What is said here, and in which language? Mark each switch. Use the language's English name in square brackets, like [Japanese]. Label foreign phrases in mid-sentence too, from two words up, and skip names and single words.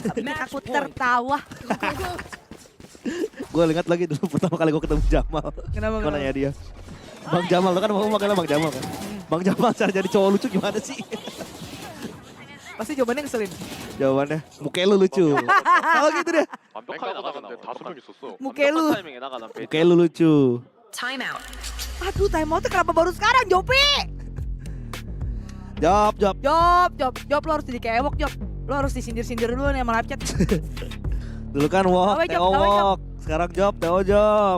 [Indonesian] Bikin aku tertawa. Gue ingat lagi dulu pertama kali gue ketemu Jamal. Kenapa? Gue nanya dia. Bang Jamal, lu kan mau manggilnya Bang Jamal kan? Bang Jamal cara jadi cowok lucu gimana sih? Pasti jawabannya ngeselin. Jawabannya, muka lu lucu. Kalau gitu deh. [Korean] 완벽하게 나가는데 다섯 명 있었어. 무게루. 완벽한 타이밍에 나가는 베이트. [Indonesian] Muka lu lucu. [English] Time out. [Indonesian] Aduh timeoutnya kenapa baru sekarang Jopi? Job. Job lo harus jadi kayak Ewok Job. Lo harus disindir-sindir dulu nih sama live chat. Dulu kan Wok, Gawe, Job, Teo gawe, Job. Wok. Sekarang Job, Teo Job.